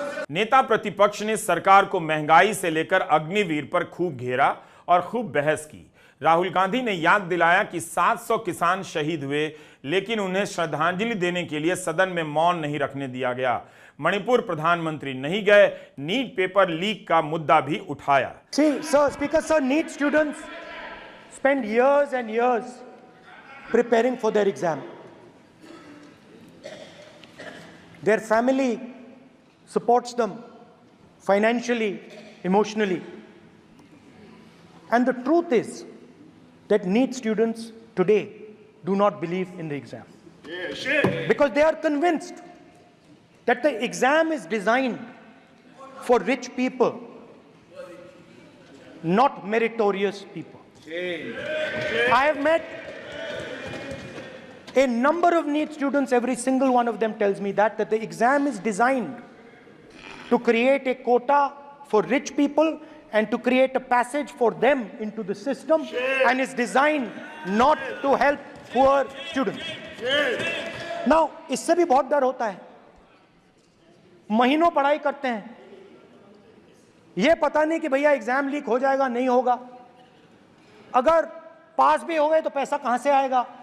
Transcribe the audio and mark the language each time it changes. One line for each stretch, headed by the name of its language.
Hindi: नेता प्रतिपक्ष ने सरकार को महंगाई से लेकर अग्निवीर पर खूब घेरा और खूब बहस की। राहुल गांधी ने याद दिलाया कि 700 किसान शहीद हुए, लेकिन उन्हें श्रद्धांजलि देने के लिए सदन में मौन नहीं रखने दिया गया। मणिपुर प्रधानमंत्री नहीं गए, नीट पेपर लीक का मुद्दा भी उठाया।
English: See, sir, Speaker sir, NEET students spend years and years preparing for their exam. Their family supports them financially, emotionally. And the truth is that NEET students today do not believe in the exam. Because they are convinced that the exam is designed for rich people, not meritorious people. I have met a number of NEET students, every single one of them tells me that the exam is designed to create a quota for rich people and to create a passage for them into the system, and is designed not to help poor students.
Hindi: Now, इससे भी बहुत डर होता है। महीनों पढ़ाई करते हैं, ये पता नहीं कि भैया एग्जाम लीक हो जाएगा, नहीं होगा। अगर पास भी हो गए तो पैसा कहां से आएगा?